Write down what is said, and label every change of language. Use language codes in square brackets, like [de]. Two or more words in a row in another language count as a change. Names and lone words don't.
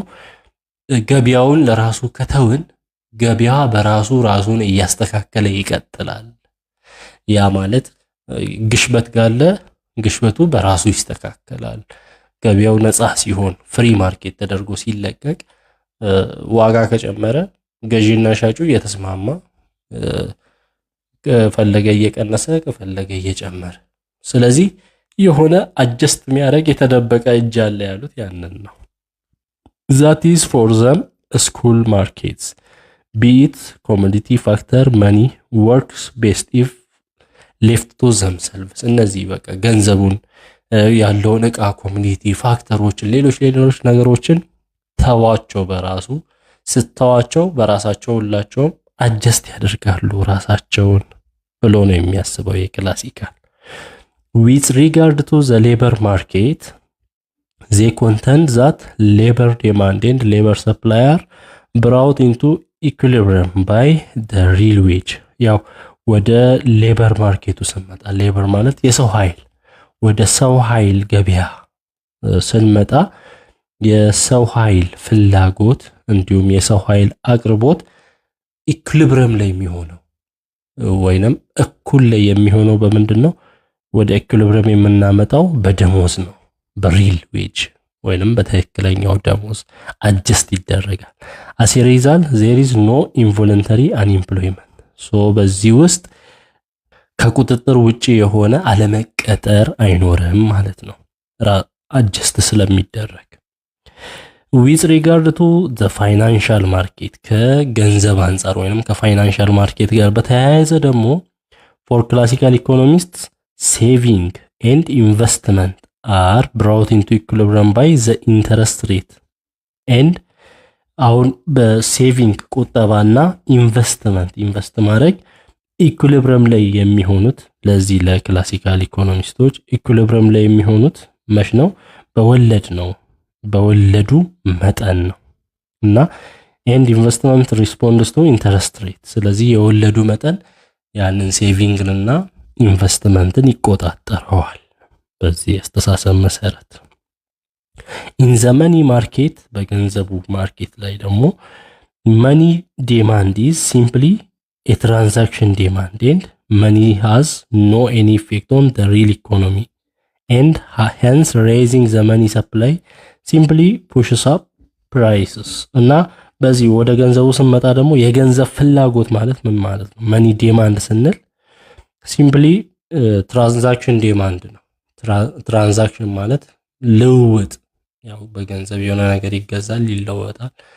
[am] ገበያውን ለራሱ ከተውን ገበያ በራሱ ራሱን እያስተካከለ ይቀጥላል። ያ ማለት ግሽበት ጋለ ግሽበቱ በራሱ ይስተካከላል። ገበያው ነፃ ሲሆን [en] free market [am] ተደርጎ ሲለቀቅ ዋጋ ከጨመረ ገዢና ሻጩ እየተስማማ ከፈለገ እየቀነሰ ከፈለገ እየጨመረ፣ ስለዚህ የሆነ አጀስት የሚያደርግ የተደበቀ እጅ አለ ያሉት ያንን ነው። [en] that is for them school markets be it commodity factor money works best if left to themselves። [am] እነዚህ በቃ ገንዘቡን ያለውን ዕቃ ኮሚኒቲ ፋክተሮችን ሌሎች ነገሮችን ተዋቸው፣ በራሱ ስተዋቸው በራሳቸው ሁላቸውም አጀስት ያደርጋሉ ራሳቸውን ብሎ ነው የሚያስበው የክላሲካል። [en] with regard to the labor market they contend that labor demand and labor supply are brought into equilibrium by the real wage። [am] ያው ወደ [en] labor market [am] ስንመጣ ሌበር ማለት የሰው ኃይል ወደ ሰው ኃይል ገበያ ስንመጣ የሰው ኃይል ፍላጎት እንዲሁም የሰው ኃይል አቅርቦት ኢኩሊብሪየም ላይ የሚሆነው ወይንም እኩል ላይ የሚሆነው በምንድነው? ወደ ኢኩሊብሪየም የምናመጣው በደሞዝ ነው፣ [en] real wage [am] ወይንም በትክክለኛው ደሞዝ አጀስት ይደረጋል። [en] as a result there is no involuntary unemployment። [am] በዚህ ውስጥ ከቁጥጥር ውጪ የሆነ አለመቀጠር አይኖርም ማለት ነው አጀስት ስለሚደረግ። [en] with regard to the financial market [am] ከገንዘብ አንፃር ወይንም [en] financial market [am] ጋር በተያያዘ ደግሞ [en] for classical economists saving and investment are brought into equilibrium by the interest rate and [am] አሁን በሴቪንግ ቁጠባና ኢንቨስት ማድረግ ኢኩሊብሪየም ላይ የሚሆኑት ለዚህ [en] classical economists [am] ኢኩሊብሪየም ላይ የሚሆኑት መች ነው? በወለድ ነው፣ በወለዱ መጠን ነው እና [en] and investment responds to interest rate። [am] ስለዚህ የወለዱ መጠን ያንን ሴቪንግንና ኢንቨስትመንትን ይቆጣጠረዋል በዚህ አስተሳሰብ መሰረት። [en] in the money market [am] በገንዘቡ ማርኬት ላይ ደግሞ [en] money demand is simply a transaction demand and money has no any effect on the real economy and hence raising the money supply simply pushes up prices። [am] እና በዚህ ወደ ገንዘቡ ስንመጣ ደግሞ የገንዘብ ፍላጎት ማለት ምን ማለት ነው? [en] money demand [am] ስንል [en] simply transaction demand [am] ነው። ትራንዛክሽን ማለት ልውውጥ፣ ያው በገንዘብ የሆነ ነገር ይገዛል፣ ይለወጣል፣